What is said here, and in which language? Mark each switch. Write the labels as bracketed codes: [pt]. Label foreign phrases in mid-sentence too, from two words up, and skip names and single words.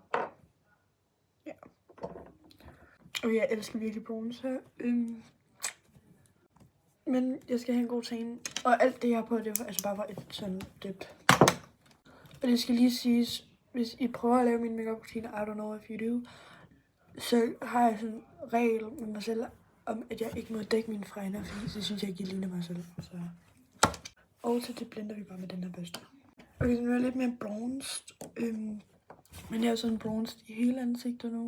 [da] Ja. Og jeg elsker virkelig bronzer. Men jeg skal have en god tan. Og alt det jeg har på, det var altså bare for et sådan dip. Og det skal lige siges, hvis I prøver at lave min makeup rutine, [en] I don't know if you do, [da] så har jeg sådan en regel med mig selv, om at jeg ikke må dække mine fregner, fordi så synes jeg ikke, jeg ligner mig selv. Så. Og så det blender vi bare med den her børste. Okay, så nu er jeg lidt mere bronzed. Men jeg er sådan bronzed i hele ansigtet nu.